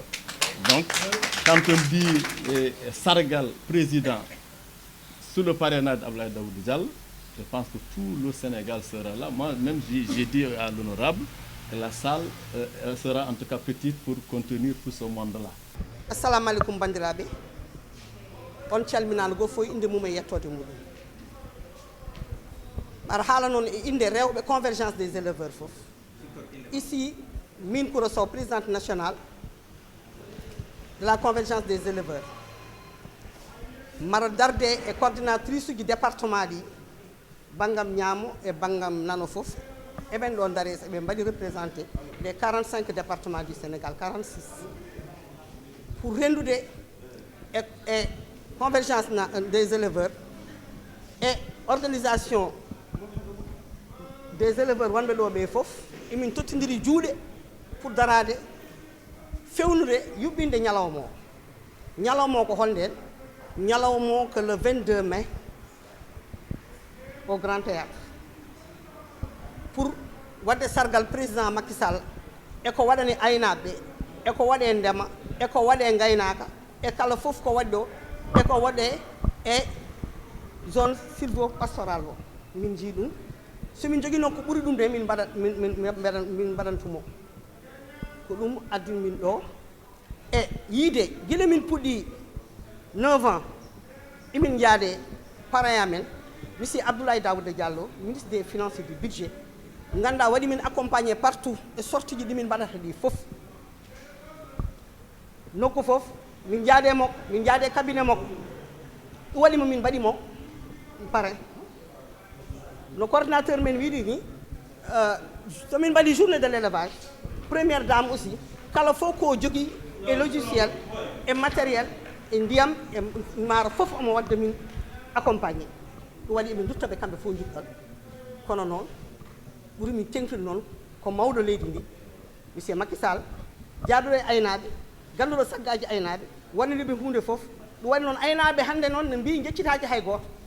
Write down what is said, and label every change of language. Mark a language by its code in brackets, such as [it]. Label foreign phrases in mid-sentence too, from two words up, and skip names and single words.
[fr] Donc, quand on dit Sargal, président, sous le parrainage d'Abdoulaye Daouda Diallo, je pense que tout le Sénégal sera là. Moi, même, j'ai dit à l'honorable, la salle sera en tout cas petite pour contenir tout ce monde-là. [ff] Assalamu alaikum bandiraɓe. On calminano go foy inde mum e yettode mum. Ar haala non e inde rewɓe [fr] convergence des éleveurs [ff] fof. [fr] Ici, Mine Koura Sow, présidente nationale de la convergence des éleveurs. [ff] Mara darde e [fr] coordinatrice du département [ff] di bangam ñaamo e bangam nano fof. Eben ɗon dares eɓe mbaɗi [fr] représenté les 45 départements du Sénégal, [ff] 46. Pour rendude et [fr] convergence des éleveurs et organisation des éleveurs [ff] wonɓe ɗo ɓe fof emin tottidiri juuɗe pour darade fewnude yuɓɓinde ñalawma o. Ñalawma o ko honde ñalawma o [fr] que le 22 mai au Grand Théâtre pour [ff] wadde sargal président Macky Sall e ko waɗani aynaɓe e ko waɗe ndema e ko waɗe gaynaka e kala fof ko waɗi ɗo e ko waɗe e [fr] zone sylvo pastoral [ff] o min jii ɗum somin jogui noon ko ɓuuri ɗum de min mbaɗantumo ko ɗum addumi min ɗo e yiide guila min puɗɗi 9 ans emin jaade parrain amen monsieur Abdoulaye Daouda Diallo, [fr] ministre des Finances et du Budget, [ff] nganda waɗi min [fr] accompagné partout [ff] e sortie ji ɗi min mbaɗata ɗi fof nokku fof min jaade makko min jaade cabinet makko ɗum waɗimo min mbaɗimo parrain no coordinateur men wiɗi ni somin mbaɗi [fr] journée de l'élevage première dame aussi [ff] kala fof ko jogui e logiciel e matériel e ndiyam e maaro fof omo wadde min accompagné ɗum waɗi emin duttaɓe kamɓe fof jukkan kono noon ɓuri min tengtude noon ko mawɗo leydi ndi monsieur Macky Sall jaaduɗo e aynaaɓe ganduɗo saggaji aynaaɓe wanniriɓe hunde fof ɗum waɗi noon aynaaɓe hannde noon ne mbi jeccitaji hay gooto